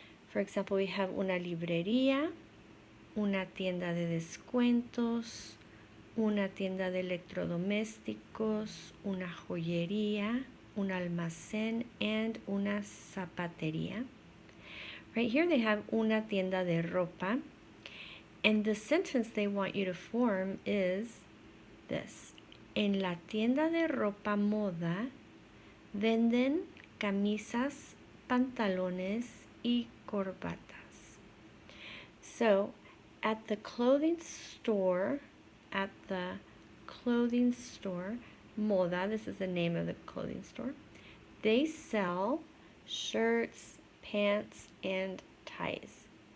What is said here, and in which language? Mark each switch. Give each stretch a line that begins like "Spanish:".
English: For example, we have
Spanish: una librería, una tienda de descuentos, una tienda de electrodomésticos, una joyería, un almacén, and una zapatería.
English: Right here they have
Spanish: una tienda de ropa,
English: and the sentence they want you to form is this.
Spanish: En la tienda de ropa moda venden camisas, pantalones, y corbatas.
English: So at the clothing store, Moda, this is the name of the clothing store, they sell shirts, pants, and ties.